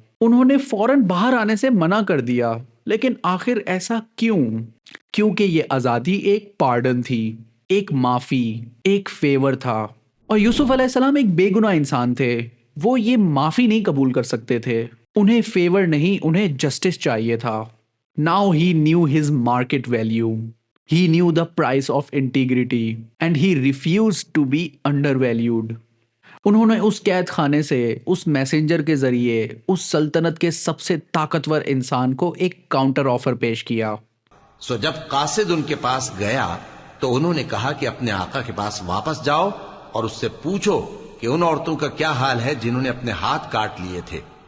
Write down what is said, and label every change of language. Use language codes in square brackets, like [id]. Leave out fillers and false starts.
[ur] انہوں نے فوراً باہر آنے سے منع کر دیا. لیکن آخر ایسا کیوں؟ کیونکہ یہ آزادی ایک پارڈن تھی، ایک معافی، ایک فیور تھا. اور یوسف علیہ السلام ایک بے گناہ انسان تھے. وہ یہ معافی نہیں قبول کر سکتے تھے. انہیں فیور نہیں، انہیں جسٹس چاہیے تھا. [en] Now he knew his market value. He knew the price of integrity and he refused to be undervalued. [ur] انہوں نے اس قید خانے سے، اس میسنجر کے ذریعے، اس سلطنت کے سب سے طاقتور انسان کو ایک کاؤنٹر آفر پیش کیا. سو جب قاصد ان کے پاس گیا تو انہوں نے کہا کہ اپنے آقا کے پاس واپس جاؤ اور اس سے پوچھو کہ ان عورتوں کا کیا حال ہے جنہوں نے اپنے ہاتھ کاٹ لیے تھے.